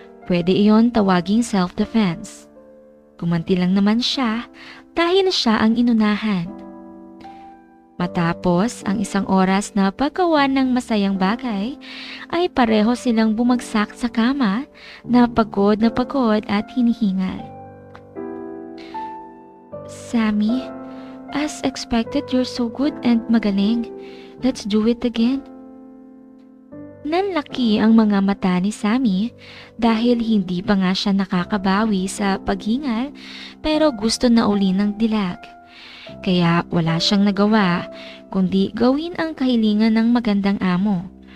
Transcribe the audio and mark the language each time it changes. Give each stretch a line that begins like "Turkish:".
Filipino: Pwede iyon tawaging self-defense. Gumanti lang naman siya dahil siya ang inunahan. Matapos ang 1 oras na paggawa ng masayang bagay, ay pareho silang bumagsak sa kama na pagod at hinihingal.
English: Sammy, as expected, you're so good and magaling. Let's do it again.
Filipino: Nanlaki ang mga mata ni Sammy dahil hindi pa nga siya nakakabawi sa paghingal pero gusto na uli ng dilag. Kaya wala siyang nagawa kundi gawin ang kahilingan ng magandang amo.